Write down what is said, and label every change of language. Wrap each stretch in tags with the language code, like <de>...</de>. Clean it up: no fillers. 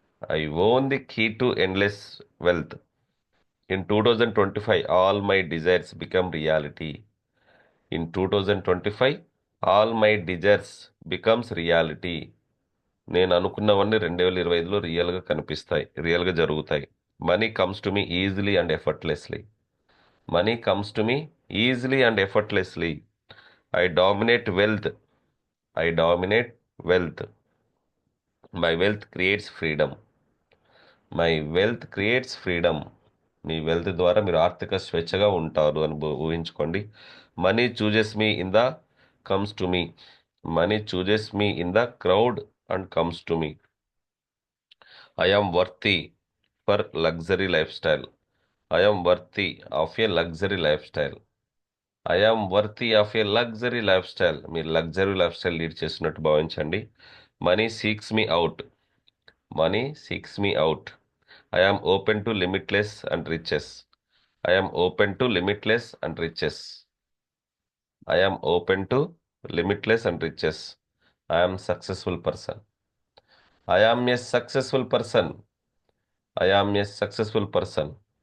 <en>I own the key to endless wealth. In 2025 all my desires become reality. In 2025 all my desires becomes reality.</en> <te>నేను అనుకున్నవన్నీ 2025లో రియల్గా కనిపిస్తాయి, రియల్గా జరుగుతాయి.</te> <en>Money comes to me easily and effortlessly. Money comes to me easily and effortlessly. I dominate wealth. I dominate wealth. My wealth creates freedom. My wealth creates freedom.</en> <te>మీ wealth ద్వారా మీరు ఆర్థిక స్వేచ్ఛగా ఉంటారు అని ఊహించుకోండి.</te> <en>Money chooses me in the comes to me. Money chooses me in the crowd and comes to me. I am worthy for luxury lifestyle. I am worthy of a luxury lifestyle. I am worthy of a luxury lifestyle.</en> <te>మీరు luxury life style lead చేస్తున్నట్టు భావించండి.</te> <en>Money seeks me out. Money seeks me out. I am open to limitless and riches. I am open to limitless and riches. I am open to limitless and riches. I am successful person. I am a successful person. I am a successful person.</en>